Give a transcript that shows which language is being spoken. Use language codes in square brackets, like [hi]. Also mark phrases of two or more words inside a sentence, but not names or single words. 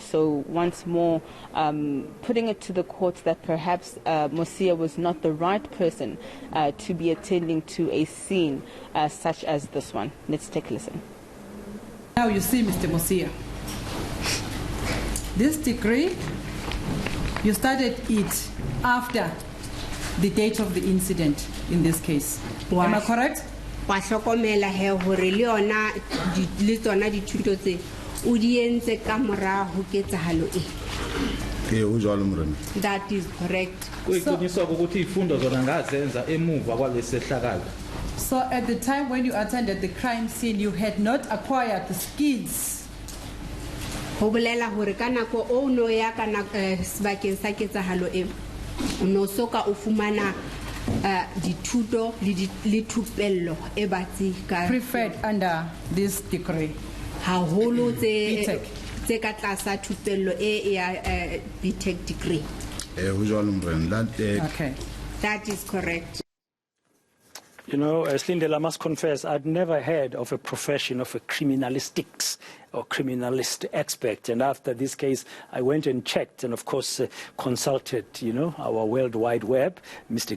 [en] So once more putting it to the court that perhaps Mosia was not the right person to be attending to a scene such as this one. Let's take a listen. Now you see, Mr. Mosia, this degree, you started it after the date of the incident in this case. Am I correct? [st] Wa hlokomela he hore le yona le tsona dithuto tse o di entse ka mora ho ketsahalo e. o jalo morena. [en] That is correct. [zu] Kuyiqiniswa ukuthi ifundo zona ngazenza emuva kwalesehlakalo. [en] So at the time when you attended the crime scene, you had not acquired the skills. [st] Ho bolela hore ka nako o no ya kana sebakeng sa ketsahalo e o no soka o fumana dithuto le thupello e batsi ka [en] preferred under this degree. [st] Haholo tse ka tlasa thupello e ya BTech degree. [en] Okay. That is correct. You know, Slindelo, I must confess, I'd never heard of a profession of a criminalistics or criminalist expert. And after this case, I went and checked and, of course, consulted, you know, our World Wide Web, Mr.